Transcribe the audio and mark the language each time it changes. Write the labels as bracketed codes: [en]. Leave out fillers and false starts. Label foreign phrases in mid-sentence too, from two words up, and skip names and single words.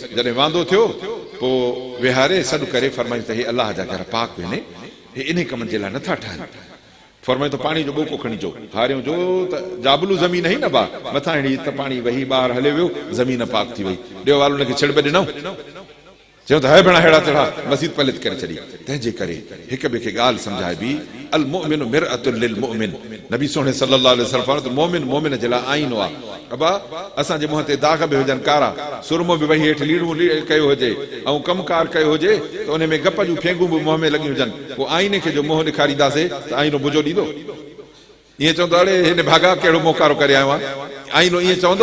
[sd] जॾहिं वांदो थियो पोइ विहारे सॾु करे फरमायूं त हे अलाह जा घर पाक आहिनि, हे इन कमनि जे लाइ नथा ठहनि। फरमायो त पाणी जो ॿोको खणी जो, हारियो जो त जाबलू ज़मीन ही न बा, मथां अहिड़ी त पाणी वही ॿाहिरि हले वियो, ज़मीन पाक थी वई। ॾियो वाल हुनखे छिड़ब ॾिनऊं, चयो त है भेण अहिड़ा तेड़ा मस्जिद पलित करे छॾी। तंहिंजे करे हिक ॿिए खे ॻाल्हि सम्झाए बि, [ar] المؤمن مرآة للمؤمن, [sd] नबी सोने [ar] صلى الله عليه وسلم [sd] फरमायो त मोमिन मोमिन जे लाइ आईनो आहे। अबा असांजे मुंहं ते दाग बि हुजनि कारा, सुरमो बि वही हेठि लीड़ूं कयो हुजे ऐं कमकार कयो हुजे त उन में गप जूं फेंगूं बि मुंहं में लॻियूं हुजनि, पोइ आईने खे जो मुंहुं ॾेखारींदासीं त आईनो बुझो ॾींदो? ईअं चवंदो अड़े हिन भागा कहिड़ो मोकारो करे आयो आहे, आईनो ईअं चवंदो?